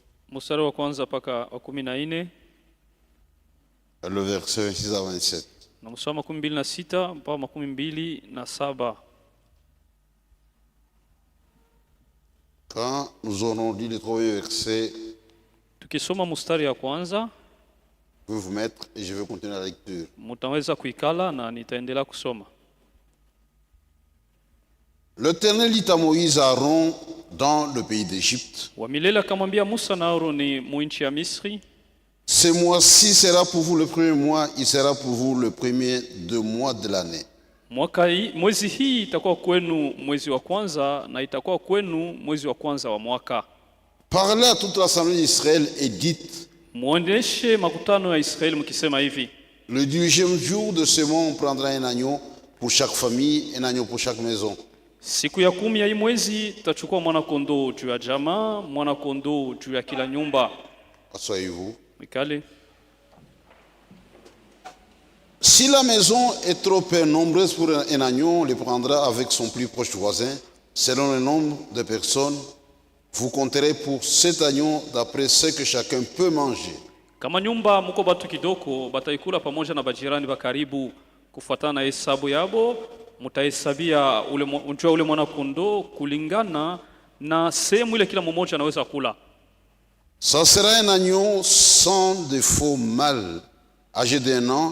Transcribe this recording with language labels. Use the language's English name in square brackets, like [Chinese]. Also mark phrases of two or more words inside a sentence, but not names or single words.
[Swahili] Mstari wa kwanza mpaka wa 14 [French] Et le verset 26 à 27. [Swahili] na mstari wa 26 mpaka 27. [French] Quand nous aurons lu les 3 versets, [Swahili] Tukisoma mstari ya kwanza, [French] je vais vous mettre et je vais continuer la lecture. [Swahili] mutaweza kuikala na nitaendelea kusoma. [French] L'Éternel dit à Moïse et à Aaron dans le pays d'Égypte, [Swahili] Wa milele akamwambia Musa na Aroni mu nchi ya Misri, [French] ce mois-ci sera pour vous le premier mois, il sera pour vous le premier 2 mois de l'année. [Swahili] mwezi hii itakuwa kwenu mwezi wa kwanza na itakuwa kwenu mwezi wa kwanza wa mwaka. [French] Parlez à toute l'assemblée d'Israël et dites, [Swahili] Muoneshe makutano ya Israeli mkisema hivi: [French] le 10e jour de ce mois, on prendra un agneau pour chaque famille, un agneau pour chaque maison. [Swahili] siku ya 10 ya hii mwezi tutachukua mwana kondoo juu ya jamaa, mwana kondoo juu ya kila nyumba. [French] Asseyez-vous. [Swahili] Mikale. [French] Si la maison est trop peu nombreuse pour un agneau, on le prendra avec son plus proche voisin, selon le nombre de personnes. Vous compterez pour cet agneau d'après ce que chacun peut manger. [Swahili] Kama nyumba mko batu kidogo, bataikula pamoja na bajirani wa karibu kufuatana na hesabu yabo. Mutahesabia ule mwana kondoo kulingana na sehemu ile kila mmoja anaweza kula. [French] Ça sera un agneau sans défaut mâle, âgé d'1 an.